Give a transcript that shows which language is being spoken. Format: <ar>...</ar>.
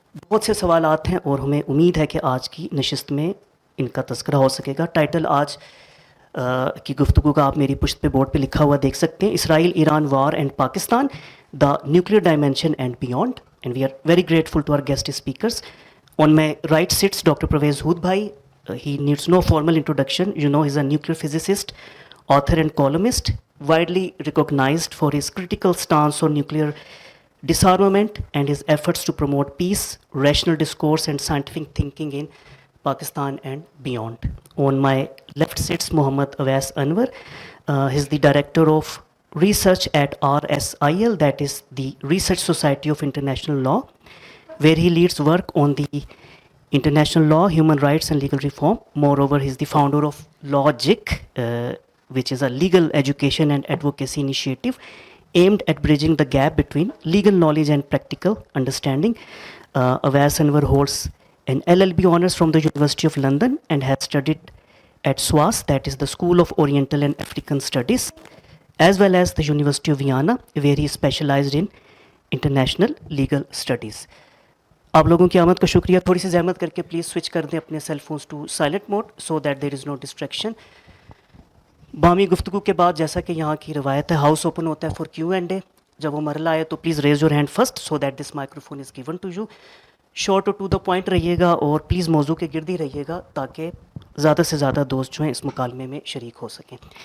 <ur>بہت سے سوالات ہیں اور ہمیں امید ہے کہ آج کی نشست میں ان کا تذکرہ ہو سکے گا. ٹائٹل آج کی گفتگو کا آپ میری پشت پہ بورڈ پہ لکھا ہوا دیکھ سکتے ہیں:</ur> <en>Israel Iran war and Pakistan, the nuclear dimension and beyond. And we are very grateful to our guest speakers. On my right sits Dr. Pervez Hood Bhai. He needs no formal introduction. You know, he's a nuclear physicist, author and columnist, widely recognized for his critical stance on nuclear disarmament and his efforts to promote peace, rational discourse and scientific thinking in Pakistan and beyond. On my left sits Mohammad Awais Anwar. He's the director of research at RSIL, that is the Research Society of International Law, where he leads work on the international law, human rights and legal reform. Moreover, he is the founder of Logic, which is a legal education and advocacy initiative aimed at bridging the gap between legal knowledge and practical understanding. Awais Anwar holds an LLB honours from the University of London and has studied at SWAS, that is the School of Oriental and African Studies, as well as the University of Vienna, where he specialized in international legal studies.</en> <ur>آپ لوگوں کی آمد کا شکریہ. تھوڑی سی زحمت کر کے پلیز سوئچ کر دیں اپنے cell phones</ur> <en>To silent mode so that there is no distraction.</en> <ur>باہمی گفتگو کے بعد جیسا کہ یہاں کی روایت ہے، ہاؤس اوپن ہوتا ہے</ur> <en>For Q and A.</en> <ur>جب وہ مرحلہ آئے تو</ur> <en>Please raise your hand first so that this microphone is given to you.</en> <ur>Short اور ٹو دا پوائنٹ رہیے گا اور پلیز موضوع کے گرد ہی رہیے گا تاکہ زیادہ سے زیادہ دوست جو ہیں اس مکالمے میں شریک ہو سکیں.</ur>